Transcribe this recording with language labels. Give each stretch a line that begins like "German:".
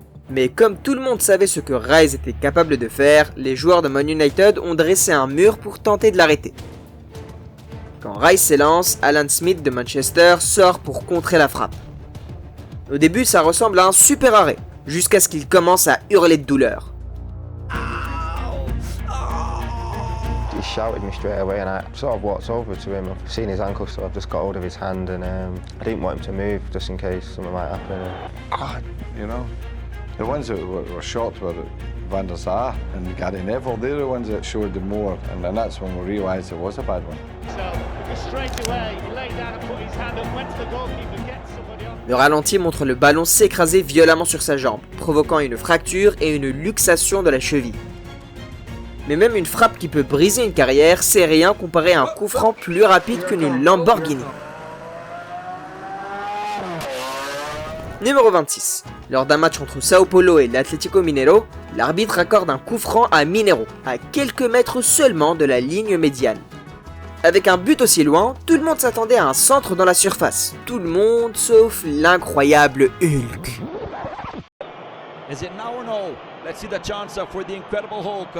French: Mais comme tout le monde savait ce que Rice était capable de faire, les joueurs de Man United ont dressé un mur pour tenter de l'arrêter. Quand Rice s'élance, Alan Smith de Manchester sort pour contrer la frappe. Au début, ça ressemble à un super arrêt, jusqu'à ce qu'il commence à hurler de douleur.
English: He shouted me straight away and I sort of walked over to him. I've seen his ankle, so I've just got hold of his hand and I didn't want him to move just in case something might happen. You know, the ones that were shocked were Van der Sar and Gary Neville. They're the ones that showed the more, and then that's when we realised it was a bad one. So straight away, he laid down and put his hand up, went to the goalkeeper, get somebody on.
French: Le ralenti montre le ballon s'écraser violemment sur sa jambe, provoquant une fracture et une luxation de la cheville. Mais même une frappe qui peut briser une carrière, c'est rien comparé à un coup franc plus rapide qu'une Lamborghini. Numéro 26. Lors d'un match entre Sao Paulo et l'Atlético Mineiro, l'arbitre accorde un coup franc à Mineiro, à quelques mètres seulement de la ligne médiane. Avec un but aussi loin, tout le monde s'attendait à un centre dans la surface. Tout le monde sauf l'incroyable Hulk.
English: Is it now or no? Let's see the chance for the incredible Hulk.